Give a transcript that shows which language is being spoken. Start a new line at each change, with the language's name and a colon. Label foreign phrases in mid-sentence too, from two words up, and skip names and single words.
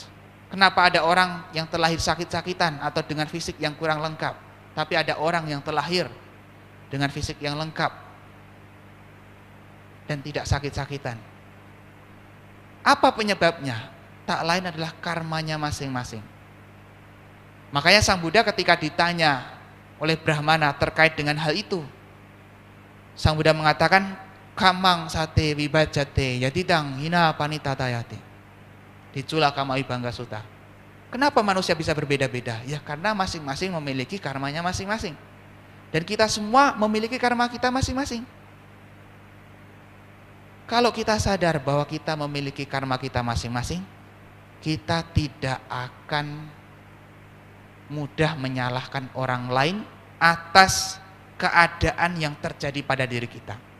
Indonesian: Kenapa ada orang yang terlahir sakit-sakitan atau dengan fisik yang kurang lengkap, tapi ada orang yang terlahir dengan fisik yang lengkap dan tidak sakit-sakitan? Apa penyebabnya? Tak lain adalah karmanya masing-masing. Makanya Sang Buddha ketika ditanya oleh Brahmana terkait dengan hal itu, Sang Buddha mengatakan,
Pali: kamang sate wibajate yadidang hina panitatayate.
Indonesian: Dicula kama Vibhanga Sutta. Kenapa manusia bisa berbeda-beda? Ya karena masing-masing memiliki karmanya masing-masing. Dan kita semua memiliki karma kita masing-masing. Kalau kita sadar bahwa kita memiliki karma kita masing-masing, kita tidak akan mudah menyalahkan orang lain atas keadaan yang terjadi pada diri kita.